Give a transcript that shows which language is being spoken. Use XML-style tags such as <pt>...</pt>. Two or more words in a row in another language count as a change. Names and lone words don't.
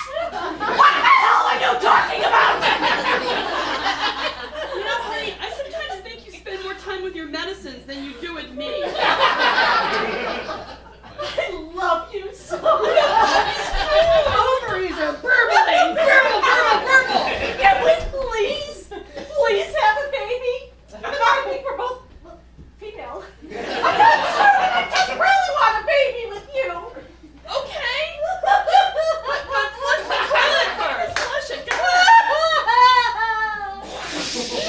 <en>What the hell are you talking about? You know, honey, I sometimes think you spend more time with your medicines than you do with me. I love you so much. Ovaries are burbling. Burble, burble, burble. Can we please have a baby? I think we're both female. I'm not sure, but I just really want a baby with you. Okay. But flush the toilet first. Flush it. Go ahead. Isn't that beautiful?</en>